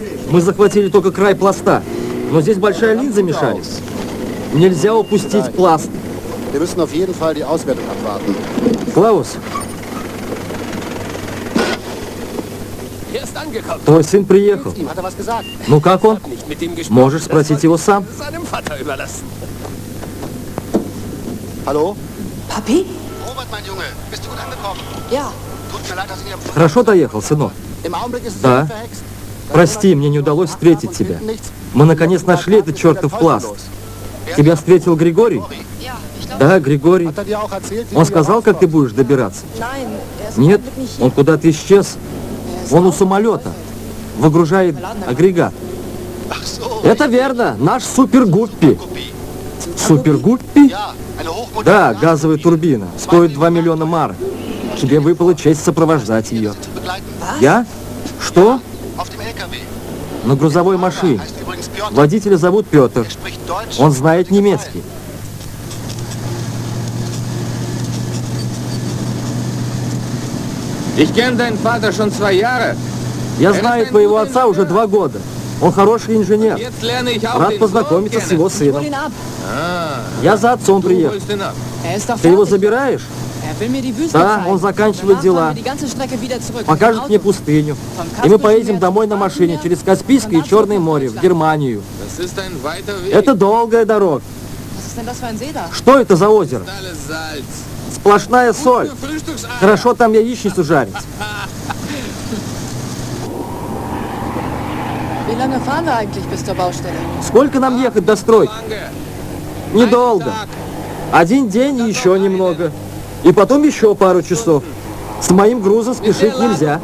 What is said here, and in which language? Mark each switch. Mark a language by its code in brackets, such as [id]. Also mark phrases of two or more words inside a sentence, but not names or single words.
[ru] Мы захватили только край пласта. Но здесь большая линза мешались. Нельзя упустить пласт. [de] Wir müssen auf jeden Fall die Auswertung abwarten. [ru] Клаус, [de] Er ist angekommen. [ru] твой сын приехал. [de] Ihm hat er was gesagt? [ru] Ну как он? [de] Nicht mit ihm gesprochen. [ru] Можешь спросить его сам. [de] Seinem Vater überlassen. Hallo? Papi? Robert, mein Junge, bist du gut angekommen? Ja. Tut mir leid, dass ich nicht am Flughafen [ru] Хорошо доехал, сынок? [de] Im Augenblick ist es [ru] Да. [de] verhext. [ru] Прости, мне не удалось встретить тебя. Мы наконец нашли этот чертов пласт. Тебя встретил Григорий? Да, Григорий. [de] Hat er dir auch erzählt, wie [ru] Он [de] du [ru] сказал, как ты будешь добираться? [de] Nein, er ist [ru] Нет, [de] im Augenblick nicht [ru] он [de] hier. [ru] куда-то исчез. Он у самолета. Выгружает агрегат. [de] Ach so, [ru] Это верно, наш супергуппи. [de] Kopie. [ru] Супергуппи? [de] Ja, eine hochmoderne [ru] Да, газовая турбина. Стоит 2 миллиона марок. Тебе выпала честь сопровождать ее. [de] zu begleiten. [ru] Я? Что? [de] Auf dem LKW. [ru] На грузовой машине. [de] Heißt übrigens Piotr. [ru] Водителя зовут Петр. [de] Er spricht Deutsch. [ru] Он знает немецкий. [de] Ich kenne deinen Vater schon 2 Jahre. [ru] Я знаю твоего отца уже 2 года. Он хороший инженер. [de] Jetzt lerne ich auch [ru] Рад [de] den [ru] познакомиться [de] Sohn [ru] с его [de] Ich hol [ru] сыном. [de] ihn ab. [ru] Я за отцом [de] Du [ru] приехал. [de] holst ihn ab. Er ist doch [ru] Ты его [de] fertig. [ru] забираешь? [de] Er will mir die Wüste [ru] Да, [de] zeigen. [ru] он заканчивает [de] Danach [ru] дела. [de] fahren wir die ganze Strecke wieder zurück. [ru] Покажет [de] Mit [ru] мне [de] dem Auto. [ru] пустыню. И мы поедем домой на машине через Каспийское и Черное море в Германию. [de] Das ist ein weiter Weg. [ru] Это долгая дорога. [de] Was ist denn das für ein See da? [ru] Что это за озеро? [de] Alles Salz. [ru] Сплошная соль. [de] Für Frühstücksabend. [ru] Хорошо там яичницу жарить. [de] Wie lange fahren wir eigentlich bis zur Baustelle? [ru] Сколько нам ехать до стройки? [de] Lange. [ru] Недолго. [de] Ein Tag. [ru] 1 день и еще немного. И потом еще пару часов. С моим грузом [de] Mit der [ru] спешить [de] Ladung [ru] нельзя.